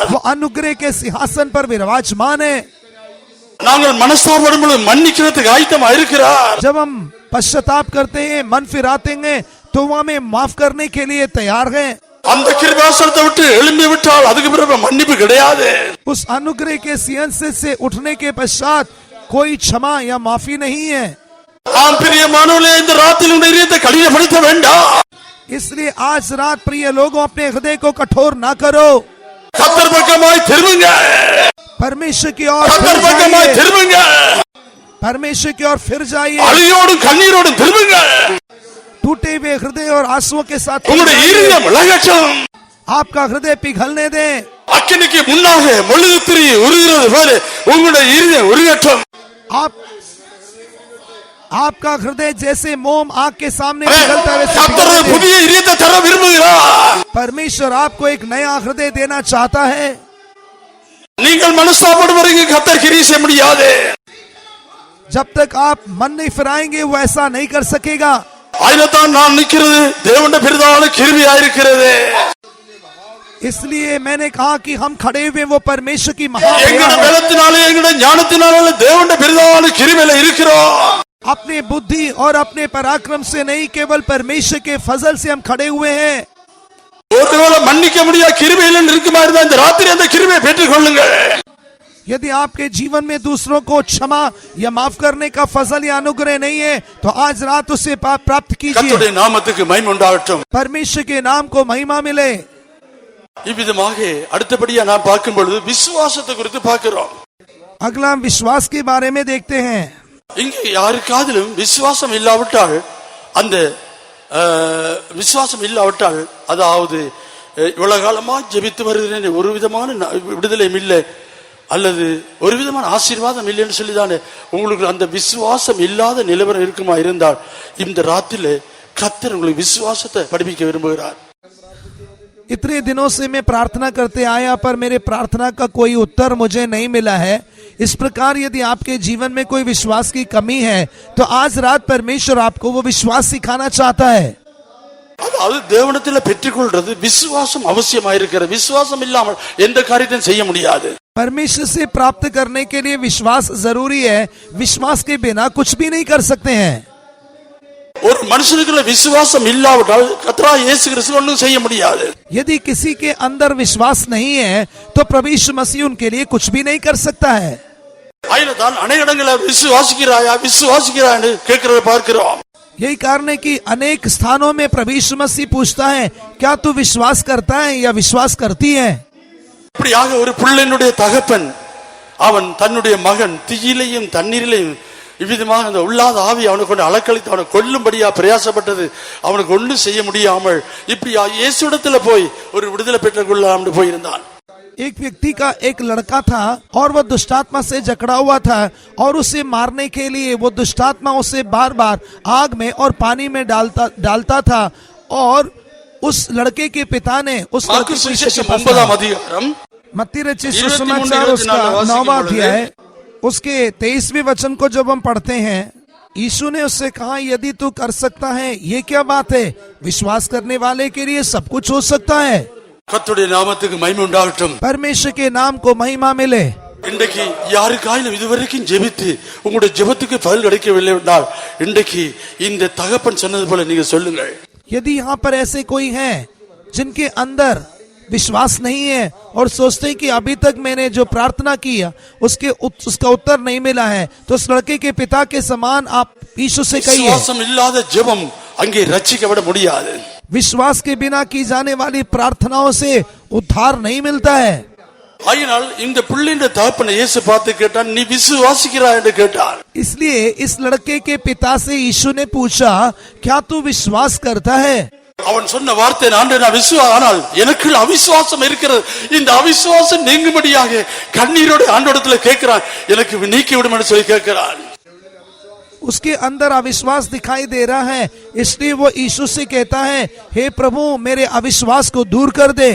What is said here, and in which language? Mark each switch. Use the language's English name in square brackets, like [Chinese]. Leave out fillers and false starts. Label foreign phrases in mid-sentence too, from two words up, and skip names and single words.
[Hindi] वो अनुग्रह के सिंहासन पर विराजमान है. [Tamil] நாங்கள் மனஸ்தாபப்படும் பொழுது மன்னிக்கிறதுக்கு ஆயத்தமா இருக்கிறார். [Hindi] जब हम पश्चाताप करते हैं, मन फिराते हैं, तो वो हमें माफ करने के लिए तैयार है. [Tamil] அந்த கிருபாசனத்தை விட்டு எழும்பி விட்டால் அதுக்கு பிறகு மன்னிப்பு கிடையாது. [Hindi] उस अनुग्रह के सिंहासन से उठने के पश्चात कोई क्षमा या माफी नहीं है. [Tamil] ஆம் பிரியமானவர்களே, இந்த ராத்திரி உங்கள் இதயத்தை கடினப்படுத்த வேண்டாம். [Hindi] इसलिए आज रात प्रिय लोगों, अपने हृदय को कठोर ना करो. [Tamil] கர்த்தர் பக்கமாய் திரும்புங்க. [Hindi] परमेश्वर की ओर [Tamil] கர்த்தர் பக்கமாய் திரும்புங்க. [Hindi] परमेश्वर की ओर फिर जाइए. [Tamil] அழியோடும் கண்ணீரோடும் திரும்புங்க. [Hindi] टूटे हुए हृदय और आंसुओं के साथ [Tamil] உங்களுடைய இதயம் இலகட்டும். [Hindi] आपका हृदय पिघलने दें. [Tamil] அக்கினிக்கு முன்னாக மெழுகு திரி உருகிறது போல உங்களுடைய இதயம் உருகட்டும். [Hindi] आपका हृदय जैसे मोम आग के सामने पिघलता है वैसे [Tamil] கர்த்தர் [Hindi] पिघलने दें. [Tamil] புதிய இதயத்தை தர விரும்புகிறார். [Hindi] परमेश्वर आपको एक नया हृदय देना चाहता है. [Tamil] நீங்கள் மனஸ்தாபப்படும் வரைக்கும் கர்த்தர் கிரியை செய்ய முடியாது. [Hindi] जब तक आप मन नहीं फिराएंगे वो ऐसा नहीं कर सकेगा. [Tamil] ஆயினத்தான் நான் நிக்கிறது தேவனுடைய பிரதான கிருபையா இருக்கிறது. [Hindi] इसलिए मैंने कहा कि हम खड़े हुए वो परमेश्वर की [Tamil] எங்களுடைய [Hindi] महान [Tamil] பலத்தினாலே எங்களுடைய ஞானத்தினாலே தேவனுடைய பிரதான கிருபையில இருக்கிறோம். [Hindi] अपने बुद्धि और अपने पराक्रम से नहीं, केवल परमेश्वर के फजल से हम खड़े हुए हैं. [Tamil] ஒருவேளை மன்னிக்க முடியாத கிருபையில இருக்குமா இருந்தா இந்த ராத்திரி அந்த கிருபையை பெற்றுக் கொள்ளுங்கள். [Hindi] यदि आपके जीवन में दूसरों को क्षमा या माफ करने का फजल या अनुग्रह नहीं है, तो आज रात उसे प्राप्त कीजिए. [Tamil] கர்த்தருடைய நாமத்துக்கு மகிமை உண்டாகட்டும். [Hindi] परमेश्वर के नाम को महिमा मिले. [Tamil] இவ்விதமாக அடுத்தபடியா நான் பார்க்கும் பொழுது விசுவாசத்தை குறித்து பார்க்கிறோம். [Hindi] अगला हम विश्वास के बारे में देखते हैं. [Tamil] இங்கே யாருக்காதிலும் விசுவாசம் இல்லாவிட்டால் அந்த விசுவாசம் இல்லாவிட்டால் அதாவது இவ்வளவு காலமா ஜெபித்து வருகிறேன், ஒரு விதமான விடுதலையும் இல்லை அல்லது ஒரு விதமான ஆசீர்வாதம் இல்லைன்னு சொல்லிதானே உங்களுக்கு அந்த விசுவாசம் இல்லாத நிலவரம் இருக்குமா இருந்தால் இந்த ராத்திரில கர்த்தர் உங்களுக்கு விசுவாசத்தை படிப்பிக்க விரும்புகிறார். [Hindi] इतने दिनों से मैं प्रार्थना करते आया पर मेरे प्रार्थना का कोई उत्तर मुझे नहीं मिला है. इस प्रकार यदि आपके जीवन में कोई विश्वास की कमी है तो आज रात परमेश्वर आपको वो विश्वास सिखाना चाहता है. [Tamil] அதாவது தேவனிடத்தில் பெற்றுக்கொள்றது விசுவாசம் அவசியமாயிருக்கிறது. விசுவாசம் இல்லாமல் எந்த காரியத்தையும் செய்ய முடியாது. [Hindi] परमेश्वर से प्राप्त करने के लिए विश्वास जरूरी है. विश्वास के बिना कुछ भी नहीं कर सकते हैं. [Tamil] ஒரு மனுஷனுக்குள்ள விசுவாசம் இல்லாவிட்டால் கர்த்தராகிய இயேசு கிறிஸ்து ஒன்றும் செய்ய முடியாது. [Hindi] यदि किसी के अंदर विश्वास नहीं है तो प्रभु यीशु मसीह उनके लिए कुछ भी नहीं कर सकता है. [Tamil] ஆயினதான் अनेक இடங்களில் விசுவாசிக்கிறாயா விசுவாசிக்கிறான்னு கேட்கிறத பார்க்கிறோம். [Hindi] यही कारण है कि अनेक स्थानों में प्रभु यीशु मसीह पूछता है, क्या तू विश्वास करता है या विश्वास करती है. [Tamil] இப்படியாக ஒரு பிள்ளையினுடைய தகப்பன் அவன் தன்னுடைய மகன் தீயிலையும் தண்ணீரிலையும் இவ்விதமாக அந்த உள்ளாத ஆவி அவனுக்கு கொண்டு அலக்களித்து அவனை கொல்லும்படியா பிரயாசப்பட்டது. அவனுக்கு ஒன்றும் செய்ய முடியாமல் இப்படி இயேசுவிடத்துல போய் ஒரு விடுதலை பெற்றுக் கொள்ளலாம்னு போயிருந்தான். [Hindi] एक व्यक्ति का एक लड़का था और वह दुष्टात्मा से जकड़ा हुआ था और उसे मारने के लिए वो दुष्टात्मा उसे बार बार आग में और पानी में डालता था. और उस लड़के के पिता ने उस लड़के को मत्ती रचित सुसमाचार उसका 9वां अध्याय उसके 23वें वचन को जब हम पढ़ते हैं, यीशु ने उससे कहा, यदि तू कर सकता है ये क्या बात है, विश्वास करने वाले के लिए सब कुछ हो सकता है. [Tamil] கர்த்தருடைய நாமத்துக்கு மகிமை உண்டாகட்டும். [Hindi] परमेश्वर के नाम को महिमा मिले. [Tamil] இன்றைக்கு யாருக்காயிலும் இதுவரைக்கும் ஜெபித்து உங்களுடைய ஜெபத்துக்கு பதில் கிடைக்கவில்லை என்றால் இன்றைக்கு இந்த தகப்பன் சொன்னது போல நீங்க சொல்லுங்கள். [Hindi] यदि यहाँ पर ऐसे कोई हैं जिनके अंदर विश्वास नहीं है और सोचते हैं कि अभी तक मैंने जो प्रार्थना की उसका उत्तर नहीं मिला है, तो उस लड़के के पिता के समान आप यीशु से कहिए, [Tamil] விசுவாசம் இல்லாத ஜெபம் அங்கே ரட்சிக்கப்பட முடியாது. [Hindi] विश्वास के बिना की जाने वाली प्रार्थनाओं से उद्धार नहीं मिलता है. [Tamil] ஆயினால் இந்த பிள்ளையின் தகப்பனை இயேசு பார்த்து கேட்டான், நீ விசுவாசிக்கிறாய் என்று கேட்டார். [Hindi] इसलिए इस लड़के के पिता से यीशु ने पूछा, क्या तू विश्वास करता है. [Tamil] அவன் சொன்ன வார்த்தை, நான் ஆனால் எனக்கு அவிசுவாசம் இருக்கிறது. இந்த அவிசுவாசம் நீங்கும்படியாக கண்ணீரோடு ஆண்டவரிடத்துல கேட்கிறான், எனக்கு நீக்கி விடும் என்று சொல்லி கேட்கிறான். [Hindi] उसके अंदर अविश्वास दिखाई दे रहा है, इसलिए वो यीशु से कहता है, हे प्रभु मेरे अविश्वास को दूर कर दे.